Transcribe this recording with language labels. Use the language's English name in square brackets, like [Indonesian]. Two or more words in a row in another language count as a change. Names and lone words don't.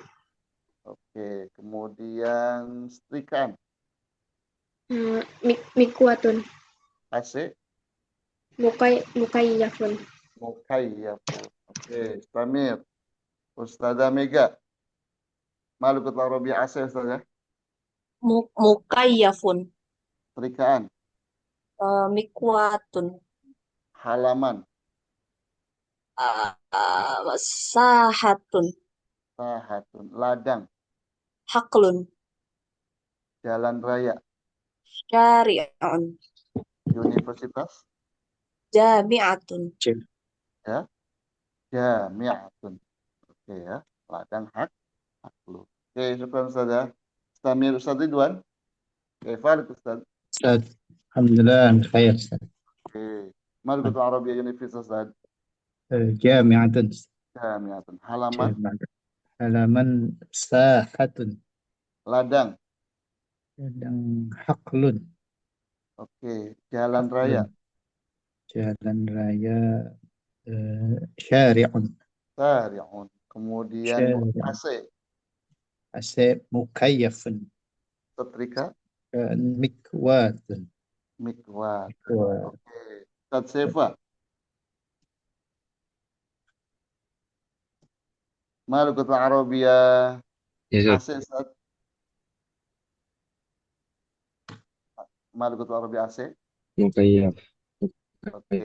[Indonesian] Oke, kemudian setrikaan. [Arabic] Mikwatun [Indonesian] AC. [Arabic] Mukayyafun Mukayyafun. Oke, Samir. Ustazah Mega. [Indonesian] Margot Arabia AC, Ustazah. [Arabic] Mukayyafun. [Indonesian] Setrikaan. [Arabic] Mikwatun. [Indonesian] Halaman. [Arabic] Sahatun. Sahatun. Ladang. Haqlun. [Indonesian] Jalan raya. [Arabic] Syari'un. [Indonesian] Universitas. [Arabic] Jami'atun. Ya. Jami'atun. [Indonesian] Oke ya. Ladang haklu. Oke, syukur Ustazah. Samir Ustaz Ridwan. Oke, Farid Ustaz. [Arabic] أستاذ، الحمد لله خير أستاذ. [Indonesian] Oke. Margot Arabia Universitas, Ustaz. [Arabic] Jami'atun. Jami'atun. Halaman. [Indonesian] Halaman sahatun. Ladang. Ladang haqlun. Oke. Jalan raya. Jalan raya syari'un. [Arabic] Syari'un. Kemudian syari'un. [Indonesian] AC, AC mukayyafun. setrika, [Arabic] Mikwatun. mikwat. Mikwat. [Indonesian] Oke. Ustaz Sefa, Malukatul Arabiyah Ya, Ustaz. AC, Ustaz. Malukatul Arabiyah AC. [Arabic] Mukayyaf. [Indonesian] Oke.